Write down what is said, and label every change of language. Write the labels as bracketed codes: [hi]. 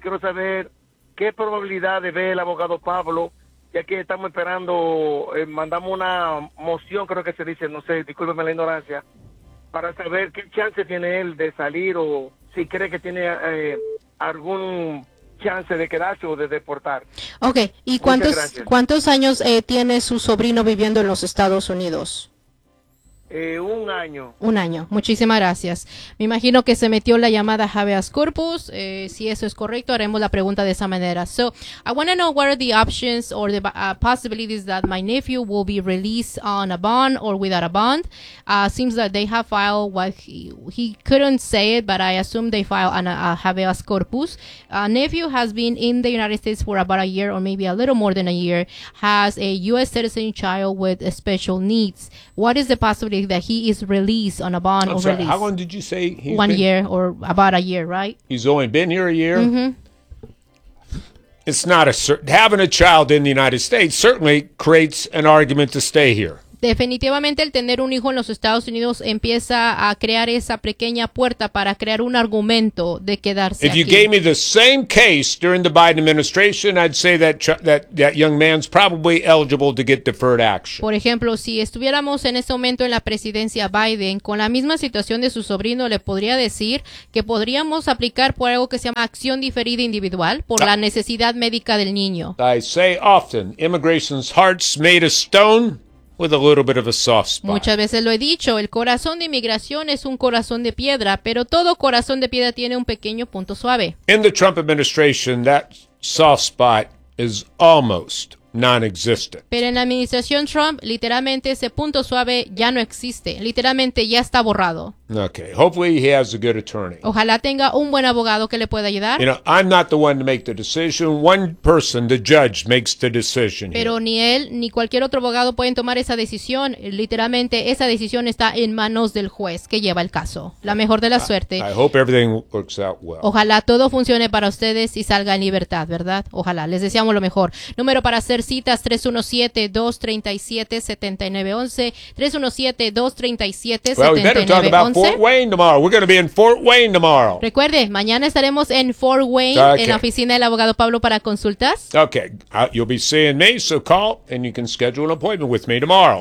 [es] Quiero saber qué probabilidades ve el abogado Pablo, ya que estamos esperando, mandamos una moción, creo que se dice, no sé, discúlpeme la ignorancia, para saber qué chance tiene él de salir o si cree que tiene algún chance de quedarse o de deportar. Okay, ¿y cuántos años tiene su sobrino viviendo en los Estados Unidos? Un año. Muchísimas gracias. Me imagino que se metió la llamada habeas corpus. Si eso es correcto, haremos la pregunta de esa manera. [en] So, I want to know what are the options or the possibilities that my nephew will be released on a bond or without a bond. Seems that they have filed what he couldn't say it, but I assume they filed a habeas corpus. Nephew has been in the United States for about a year or maybe a little more than a year, has a U.S. citizen child with special needs. What is the possibility that he is released on a bond or release? How long did you say he's been? 1 year or about a year, right? He's only been here a year? Mm-hmm. It's not a certain. Having a child in the United States certainly creates an argument to stay here. [es] Definitivamente el tener un hijo en los Estados Unidos empieza a crear esa pequeña puerta para crear un argumento de quedarse aquí. [en] If you gave me the same case during the Biden administration, I'd say that young man's probably eligible to get deferred action. [es] Por ejemplo, si estuviéramos en ese momento en la presidencia Biden, con la misma situación de su sobrino, le podría decir que podríamos aplicar por algo que se llama acción diferida individual por la necesidad médica del niño. [en] I say often, immigration's heart's made of stone. With a little bit of a soft spot. [es] Muchas veces lo he dicho, el corazón de inmigración es un corazón de piedra, pero todo corazón de piedra tiene un pequeño punto suave. [en] In the Trump administration, that soft spot is almost non-existent. [es] Pero en la administración Trump, literalmente ese punto suave ya no existe. Literalmente ya está borrado. [en] Okay, hopefully he has a good attorney. [es] Ojalá tenga un buen abogado que le pueda ayudar. [en] You know, I'm not the one to make the decision. One person, the judge, makes the decision. [es] Pero [en] here. [es] Ni él ni cualquier otro abogado pueden tomar esa decisión. Literalmente esa decisión está en manos del juez que lleva el caso. La mejor de la suerte. [en] I hope everything works out well. [es] Ojalá todo funcione para ustedes y salga en libertad, ¿verdad? Ojalá. Les deseamos lo mejor. Número para hacer citas 317-237-7911. 317-237-7911. [en] Well, we better talk about Fort Wayne tomorrow. We're going to be in Fort Wayne tomorrow. [es] Recuerde, mañana estaremos en Fort Wayne, okay, en la oficina del abogado Pablo para consultas. [en] Okay, you'll be seeing me, so call and you can schedule an appointment with me tomorrow.